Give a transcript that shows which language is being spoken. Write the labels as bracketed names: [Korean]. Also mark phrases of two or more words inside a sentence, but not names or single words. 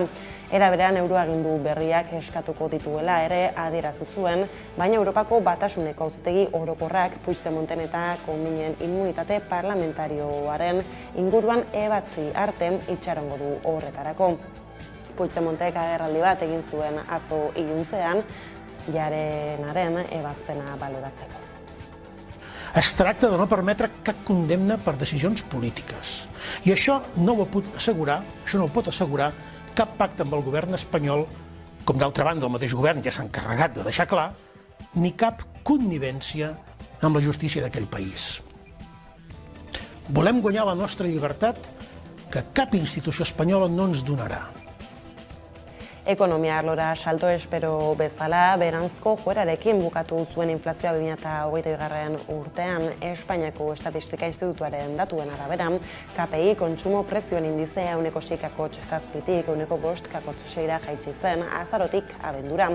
[Basque] Era berean euroagindu berriak eskatuko dituela ere adierazi zuen, baina Europako Batasuneko Auzitegi Orokorrak Puigdemonten eta Cominen immunitate parlamentarioaren inguruan ebatzi arte itxarongo du horretarako. Puigdemontek agerraldi bat egin zuen atzo iluntzean, Jarenaren ebazpena valoratzeko. [Catalan] Es tracta de no permetre cap condemna per decisions polítiques. I això no ho pot assegurar cap pacte amb el govern espanyol, com d'altra banda el mateix govern ja s'ha encarregat de deixar clar, ni cap connivència amb la justícia d'aquell país. Volem guanyar la nostra llibertat que cap institució espanyola no ens donarà. [Basque] Ekonomia arlora salto espero bezala, beranzko joerarekin bukatu zuen inflazioa 2022. urtean, Espainiako Estatistika Institutuaren datuen arabera, KPI kontsumo prezioen indizea 6,7tik 5,6 jaitsi zen azarotik abendura.